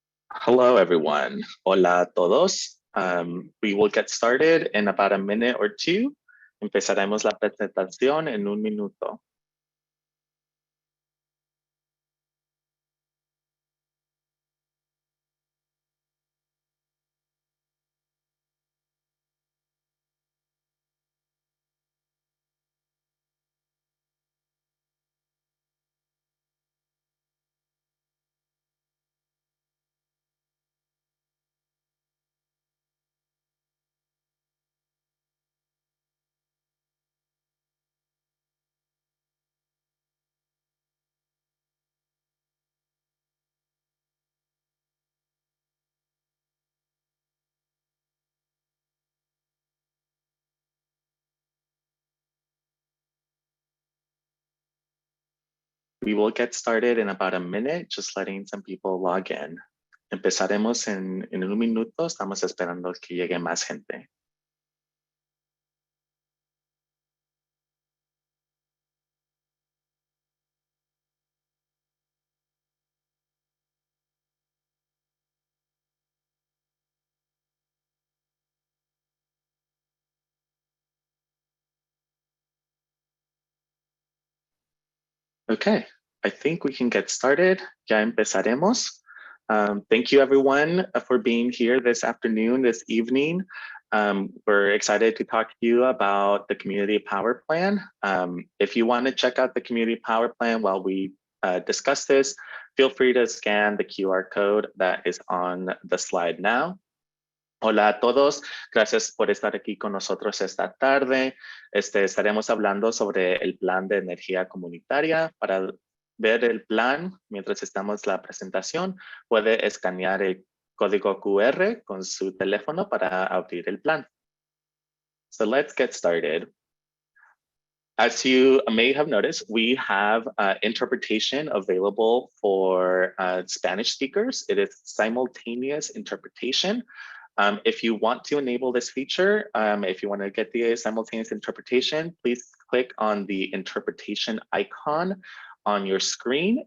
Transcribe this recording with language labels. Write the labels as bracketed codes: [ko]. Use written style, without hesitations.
[en] Hello, everyone. [es] Hola a todos. [en] We will get started in about a minute or two. [es] Empezaremos la presentación en un minuto. [en] We will get started in about a minute, just letting some people log in. [es] Empezaremos en un minuto. Estamos esperando que llegue más gente. [en] Okay, I think we can get started. [es] Ya empezaremos. [en] Thank you, everyone, for being here this afternoon, this evening. We're excited to talk to you about the Community Power Plan. If you want to check out the Community Power Plan while we discuss this, feel free to scan the QR code that is on the slide now. [es] Hola a todos, gracias por estar aquí con nosotros esta tarde. Estaremos hablando sobre el plan de energía comunitaria. Para ver el plan, mientras estamos en la presentación, puede escanear el código QR con su teléfono para abrir el plan. [en] So let's get started. As you may have noticed, we have interpretation available for Spanish speakers. It is simultaneous interpretation. If you want to enable this feature, if you want to get the simultaneous interpretation, please click on the interpretation icon on your screen.